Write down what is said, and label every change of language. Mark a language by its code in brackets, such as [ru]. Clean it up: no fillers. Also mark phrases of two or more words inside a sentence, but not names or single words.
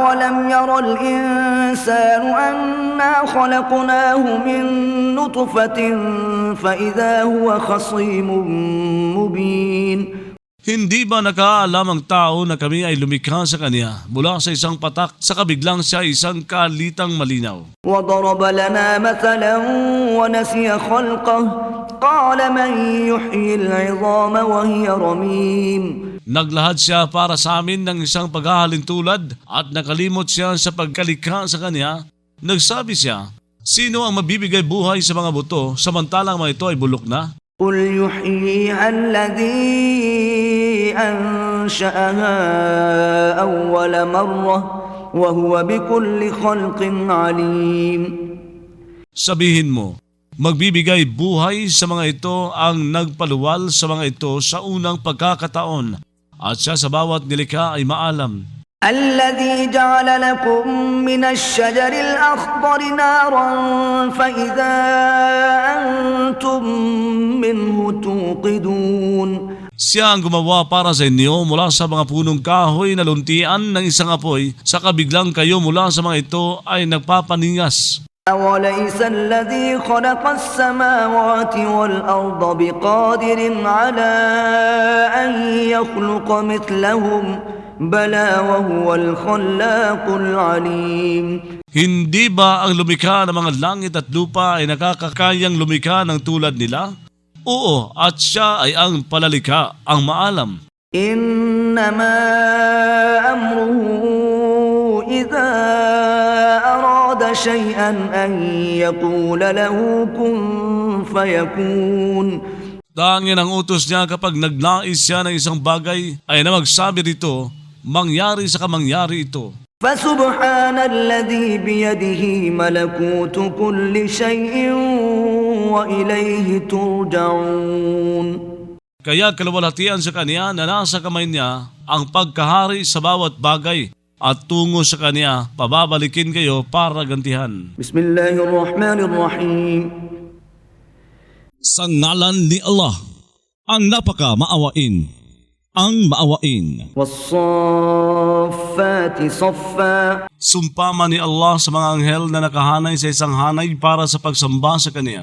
[ar] أولم ير الإنسان الإنسان أنا خلقناه من نطفة فإذا هو خصيم مبين. [tl] Hindi ba nakaalam ang tao na kami ay lumikha sa kanya mula sa isang patak sa kabiglang siya isang kalitang malinaw? [ar] وضرب لنا مثلا ونسي خلقه قال من يحيي العظام وهي رميم. [tl] Naglahad siya para sa amin ng isang paghahalintulad at nakalimot siya sa pagkalikha sa kanya. Nagsabi siya, sino ang mabibigay buhay sa mga buto samantalang mga ito ay bulok na? [ar] قل يحييها الذي أنشأها أول مرة وهو بكل خلق عليم. [tl] Sabihin mo, magbibigay buhay sa mga ito ang nagpaluwal sa mga ito sa unang pagkakataon at siya sa bawat nilikha ay maalam. [ar] الذي جعل لكم من الشجر الأخضر نارا فإذا أنتم منه توقدون. [tl] Siya ang gumawa para sa inyo mula sa mga punong kahoy na luntian ng isang apoy sa kabiglang kayo mula sa mga ito ay nagpapaningas. [ar] أوليس الذي خلق السماوات والأرض بقادر على أن يخلق مثلهم بلى وهو الخلاق العليم. [tl] Hindi ba ang lumikha ng mga langit at lupa ay nakakakayang lumikha ng tulad nila? Oo, at siya ay ang palalikha, ang maalam. [ar] إنما أمره إذا أراد شيئا أن يقول له كن فيكون. [tl] Tanging ang utos niya kapag nagnais siya ng isang bagay ay na magsabi rito, mangyari sa kamangyari ito. [ar] فسبحان الذي بيده ملكوت كل شيء وإليه ترجعون. [tl] Kaya kalawalhatian sa kanya na nasa kamay niya ang pagkahari sa bawat bagay at tungo sa kanya pababalikin kayo para gantihan. [ar] بسم الله الرحمن الرحيم. [tl] Sa ngalan ni Allah, ang napaka-maawain, ang maawain. [ar] والصافات صفا. [tl] Sumpama ni Allah sa mga anghel na nakahanay sa isang hanay para sa pagsamba sa kanya.